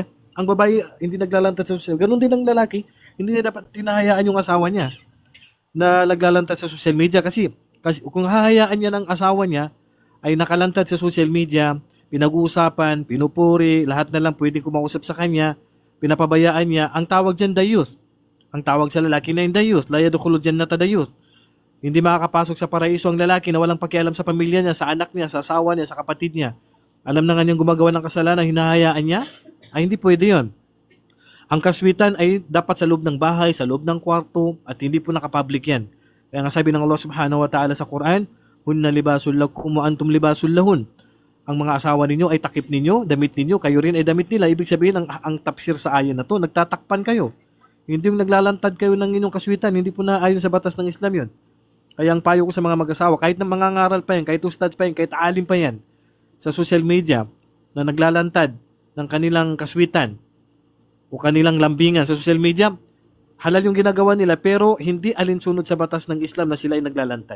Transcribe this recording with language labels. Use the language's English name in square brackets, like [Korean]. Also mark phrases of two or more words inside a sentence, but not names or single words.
[Filipino] Ang babae hindi naglalantad sa [English] social media. [Filipino] Ganun din ang lalaki, hindi niya dapat tinahayaan yung asawa niya na naglalantad sa [English] social media [Filipino] kasi kung hahayaan niya ng asawa niya ay nakalantad sa [English] social media, [Filipino] pinag-uusapan, pinupuri, lahat na lang pwedeng kumausap sa kanya, pinapabayaan niya, ang tawag dyan dayuth. Ang tawag sa lalaki na yung dayuth, [Arabic] لا يدخل الجنة ديوث. [Filipino] Hindi makakapasok sa paraiso ang lalaki na walang pakialam sa pamilya niya, sa anak niya, sa asawa niya, sa kapatid niya. Alam na nga niyang gumagawa ng kasalanan, hinahayaan niya, ay hindi pwede yon. Ang kaswitan ay dapat sa loob ng bahay, sa loob ng kwarto, at hindi po nakapublic yan. Kaya nga sabi ng Allah [Arabic] سبحانه وتعالى [Filipino] sa Quran, [Arabic] هن لباس لكم وأنتم لباس لهن. [Filipino] Ang mga asawa ninyo ay takip ninyo, damit ninyo, kayo rin ay damit nila. Ibig sabihin, ang tafsir sa ayan na to, nagtatakpan kayo. Hindi yung naglalantad kayo ng inyong kaswitan, hindi po na ayon sa batas ng Islam yun. Kaya ang payo ko sa mga mag-asawa, kahit na mga ngaral pa yan, kahit ustads pa yan, kahit alim pa yan, sa [English] social media, [Filipino] na naglalantad ng kanilang kaswitan, o kanilang lambingan sa [English] social media, [Filipino] halal yung ginagawa nila, pero hindi alinsunod sa batas ng Islam na sila ay naglalantad.